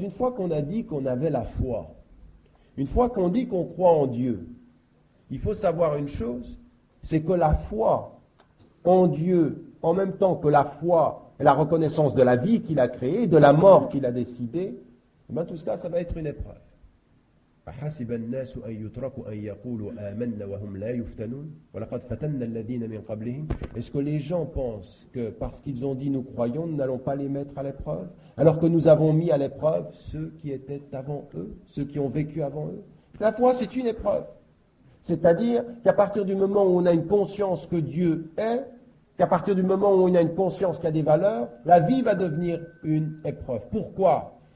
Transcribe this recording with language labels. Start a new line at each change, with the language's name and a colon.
French: Une fois qu'on a dit qu'on avait la foi, une fois qu'on dit qu'on croit en Dieu, il faut savoir une chose, c'est que la foi en Dieu, en même temps que la foi et la reconnaissance de la vie qu'il a créée, de la mort qu'il a décidée, eh bien tout cela, ça va être une épreuve.
Arabic: أحسب الناس أن يتركوا أن يقولوا آمنا وهم لا يفتنون ولقد فتنا الذين من قبلهم.
French: Est-ce que les gens pensent que parce qu'ils ont dit nous croyons, nous n'allons pas les mettre à l'épreuve, alors que nous avons mis à l'épreuve ceux qui étaient avant eux, ceux qui ont vécu avant eux? La foi, c'est une épreuve. C'est-à-dire qu'à partir du moment où on a une conscience que Dieu est, qu'à partir du moment où on a une conscience qu'il y a des valeurs, la vie va devenir une épreuve. Pourquoi?